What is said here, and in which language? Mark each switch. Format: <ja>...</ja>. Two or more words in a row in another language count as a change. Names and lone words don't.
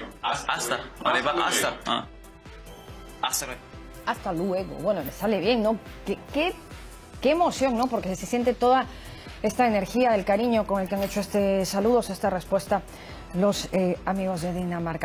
<es>Hasta.</es> <da>Og det er bare hasta. Ja.</da> <es>Hasta luego. Hasta luego. Bueno, le sale bien, ¿no? Qué emoción, ¿no? Porque se siente toda esta energía del cariño con el que han hecho este saludos, esta respuesta los amigos de Dinamarca.</es>